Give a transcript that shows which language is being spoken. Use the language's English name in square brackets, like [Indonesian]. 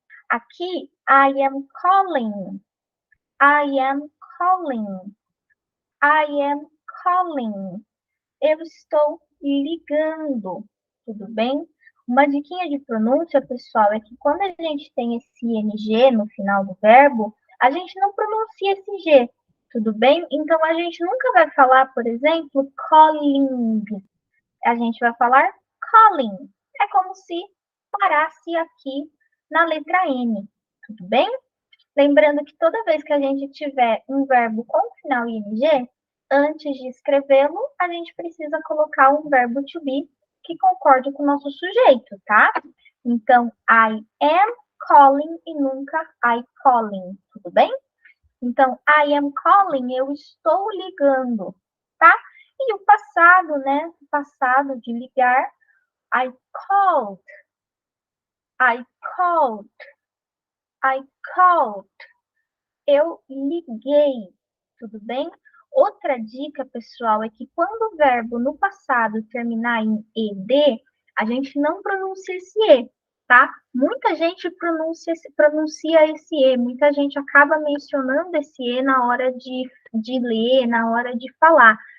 [English] Aqui, I am calling, I am calling, I am calling. [Portuguese] Eu estou ligando, tudo bem? Uma diquinha de pronúncia, pessoal, é que quando a gente tem esse ing no final do verbo, a gente não pronuncia esse g, tudo bem? Então, a gente nunca vai falar, por exemplo, calling. A gente vai falar calling. É como se parasse aqui na letra N, tudo bem? Lembrando que toda vez que a gente tiver um verbo com final ing, antes de escrevê-lo, a gente precisa colocar um verbo to be que concorde com o nosso sujeito, tá? Então, [English] I am calling [Portuguese] e nunca [English] I calling, [Portuguese] tudo bem? Então, I am calling, eu estou ligando, tá? E o passado, né? O passado de ligar, [English] I called, I called, I called. [Portuguese] Eu liguei, tudo bem? Outra dica, pessoal, é que quando o verbo no passado terminar em ed, a gente não pronuncia esse e, tá? Muita gente pronuncia esse e, muita gente acaba mencionando esse e na hora de ler, na hora de falar.